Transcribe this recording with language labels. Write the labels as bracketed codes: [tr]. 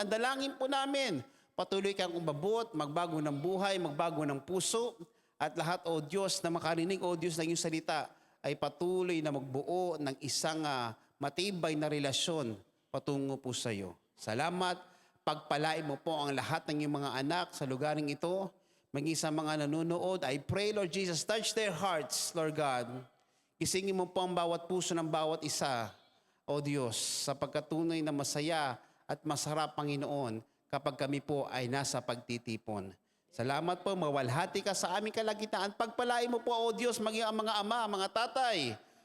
[tl] Ang dalangin po namin, patuloy kang umabot, magbago ng buhay, magbago ng puso, at lahat, O Diyos, na makarinig, O Diyos, ng iyong salita, ay patuloy na magbuo ng isang matibay na relasyon patungo po sa iyo. Salamat, pagpalain mo po ang lahat ng iyong mga anak sa lugaring ito, maging sa mga nanonood. [en] I pray, Lord Jesus, touch their hearts, Lord God. [tl] Gisingin mo po ang bawat puso ng bawat isa, O Diyos, sa pagkatunay na masaya at masarap, Panginoon, kapag kami po ay nasa pagtitipon. Salamat po, mawalhati ka sa aming kalagitnaan. Pagpalain mo po, O Diyos, maging ang mga ama, mga tatay.